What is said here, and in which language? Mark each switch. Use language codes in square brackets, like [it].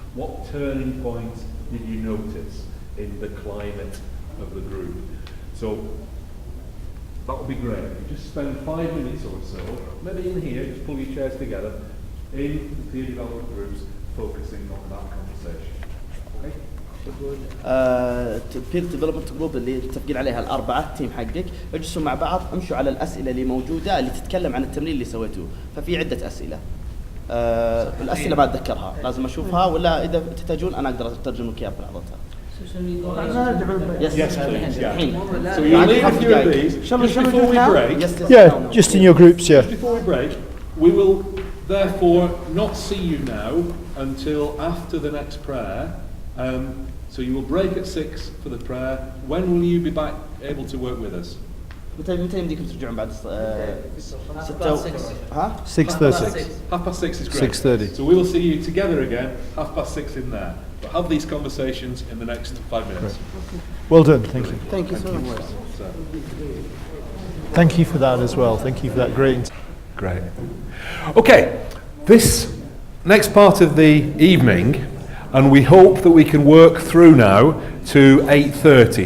[en] What turning points did you notice in the climate of the group? So that would be great. You just spend 5 minutes or so, maybe in here, just pull your chairs together, in the peer development groups, focusing on that conversation. Okay? [ar] البير ديفلوبمنت جروب اللي متفقين عليها الأربعة تيم حقك، اجلسوا مع بعض امشوا على الأسئلة اللي موجودة اللي تتكلم عن التمرين اللي سويتوه. ففي عدة أسئلة، الأسئلة ما أتذكرها، لازم أشوفها ولا إذا تحتاجون أنا أقدر أترجم لك إياها بلحظتها. [en] Yes, please. Yeah. So you leave a few of these just before we break. Yeah, just in your groups. Yeah. Just before we break, We will therefore not see you now until after the next prayer. So you will break at 6 for the prayer. When will you be back able to work with us? [ar] متى يمديكم ترجعون بعد 6 ها؟ [en] 6:30. 6:30 is great. 6:30. So we will see you together again, 6:30 in there. But have these conversations in the next 5 minutes. Well done, thank you. Thank you so much. Thank you for that as well. Thank you for that great. Great. Okay, this next part of the evening, and we hope that we can work through now to 8:30.